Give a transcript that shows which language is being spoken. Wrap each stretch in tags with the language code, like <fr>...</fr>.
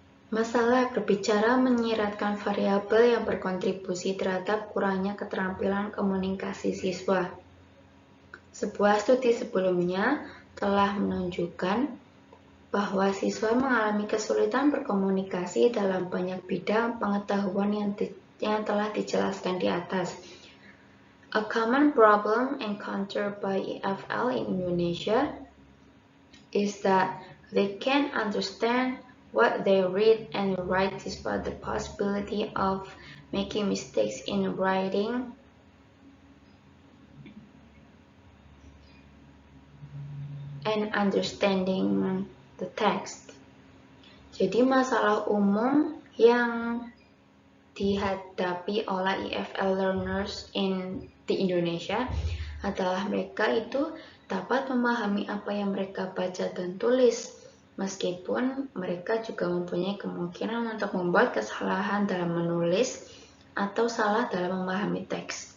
<id>Masalah berbicara menyiratkan variabel yang berkontribusi terhadap kurangnya keterampilan komunikasi siswa. Sebuah studi sebelumnya telah menunjukkan bahwa siswa mengalami kesulitan berkomunikasi dalam banyak bidang pengetahuan yang telah dijelaskan di atas.</id> <en>A common problem encountered by EFL in Indonesia is that they can't understand what they read and write despite the possibility of making mistakes in writing and understanding the text.</en> <id>Jadi masalah umum yang dihadapi oleh EFL learners di Indonesia adalah mereka itu dapat memahami apa yang mereka baca dan tulis, meskipun mereka juga mempunyai kemungkinan untuk membuat kesalahan dalam menulis atau salah dalam memahami teks.</id>